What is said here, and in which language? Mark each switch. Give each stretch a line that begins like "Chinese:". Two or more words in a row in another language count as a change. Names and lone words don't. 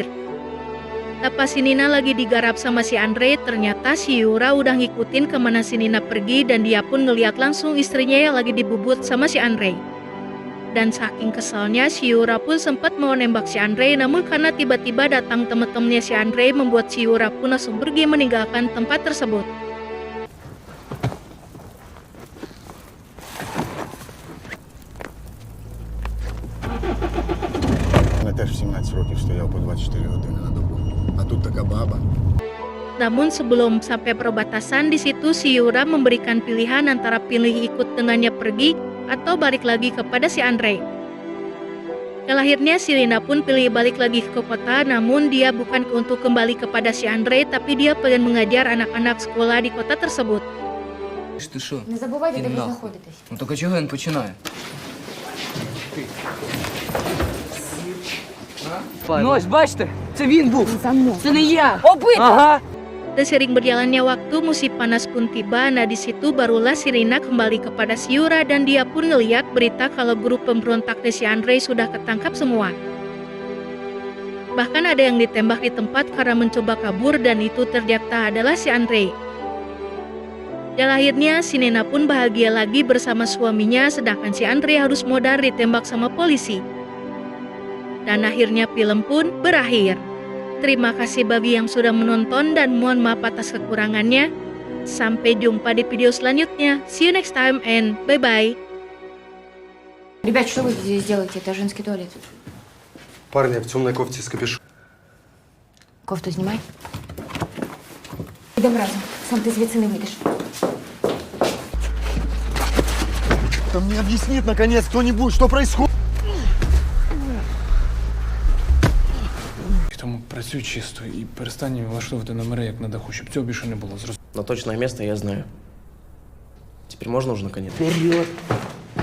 Indonesian: Pas si Nina lagi digarap sama si Andrei, ternyata si Yura udah ngikutin kemana si Nina pergi dan dia pun ngeliat langsung istrinya yang lagi dibubut sama si Andrei. Dan saking kesalnya si Yura pun sempat mau nembak si Andrei, namun karena tiba-tiba datang temen-temennya si Andrei membuat si Yura pun langsung pergi meninggalkan tempat tersebut.
Ukrainian: Я теж в 17 років стояв по 24 години на добу. А тут така баба.
Indonesian: Namun sebelum sampai perbatasan di situ si Yura memberikan pilihan antara pilih ikut dengannya pergi atau balik lagi kepada si Andrei. Dan akhirnya si Nina pun pilih balik lagi ke kota, namun dia bukan untuk kembali kepada si Andrei tapi dia pengen mengajar anak-anak sekolah di kota tersebut.
Ukrainian: Ти що? Не забувайте, де Іди ви нахуй. знаходитесь. Ну так а чого він починає? Ну ось бачите, це він був.
Russian: За мной.
Ukrainian: Це не я. Ага.
Indonesian: Dan sering berjalannya waktu, musim panas pun tiba. Nah di situ barulah si Nina kembali kepada si Yura dan dia pun ngeliat berita kalau grup pemberontaknya si Andrei sudah ketangkap semua. Bahkan ada yang ditembak di tempat karena mencoba kabur dan itu ternyata adalah si Andrei. Dan akhirnya si Nina pun bahagia lagi bersama suaminya sedangkan si Andrei harus modal ditembak sama polisi. Dan akhirnya film pun berakhir. Terima kasih bagi yang sudah menonton dan mohon maaf atas kekurangannya. Sampai jumpa di video selanjutnya.
English: See you next time and bye-bye.
Russian: Ребят, что вы здесь делаете? Это женский туалет. Парня в темной кофте с капюшоном. Кофту снимай. Идем разом. Сам ты звідси не выйдешь. Да мне объяснит, наконец, кто-нибудь, что происходит.
Ukrainian: Тому працюй чисто і перестань влаштовувати номери як на даху, щоб цього більше не було.
Russian: Но точное место я знаю. Теперь можно уже наконец? Вперед.